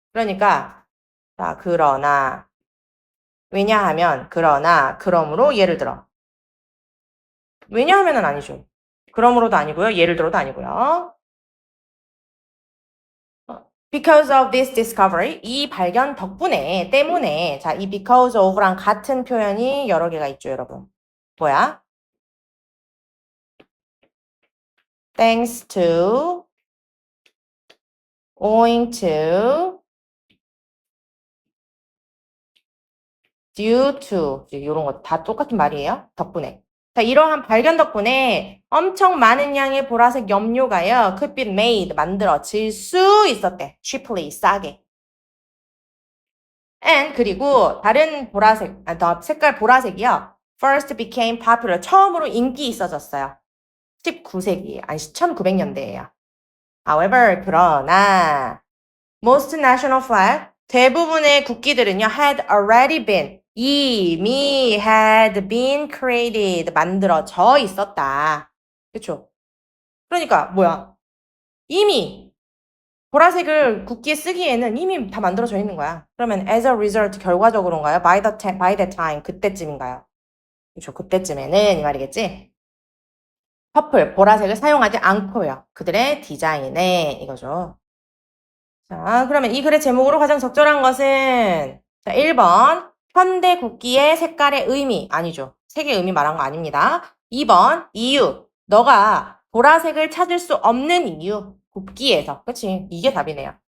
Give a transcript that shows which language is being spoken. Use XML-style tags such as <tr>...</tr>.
<ko>그러니까 자, 왜냐하면 그러므로 예를 들어. 왜냐하면은 아니죠. 그러므로도 아니고요. 예를 들어도 아니고요.</ko> <en>Because of this discovery,</en> <ko>이 발견 때문에, 자, 이 because of랑 같은 표현이 여러 개가 있죠, 여러분.</ko> <en>뭐야? Thanks to owing to, due to 이런 거 다 똑같은 말이에요. 덕분에.</en> <ko>자, 이러한 발견 덕분에 엄청 많은 양의 보라색 염료가요.</ko> <en>could be made,</en> <ko>만들어질 수 있었대. cheaply, 싸게. and 그리고 다른 보라색, 더 색깔 보라색이요.</ko> <en>first became popular,</en> <ko>처음으로 인기 있어졌어요. 19세기, 아니 1900년대예요.</ko> <en>However, 그러나 most national flag,</en> <ko>대부분의 국기들은요,</ko> <en>had already been, 이미 had been created,</en> <ko>만들어져 있었다. 그쵸? 그러니까 뭐야? 이미 보라색을 국기에 쓰기에는 이미 다 만들어져 있는 거야. 그러면</ko> <en>as a result,</en> <ko>결과적으로인가요?</ko> <en>by that time,</en> <ko>그때쯤인가요? 그쵸? 그때쯤에는 이 말이겠지? 퍼플, 보라색을 사용하지 않고요. 그들의 디자인에 이거죠. 자, 그러면 이 글의 제목으로 가장 적절한 것은 자, 1번 현대 국기의 색깔의 의미 아니죠. 색의 의미 말한 거 아닙니다. 2번 이유 너가 보라색을 찾을 수 없는 이유 국기에서 그치? 이게 답이네요.</ko>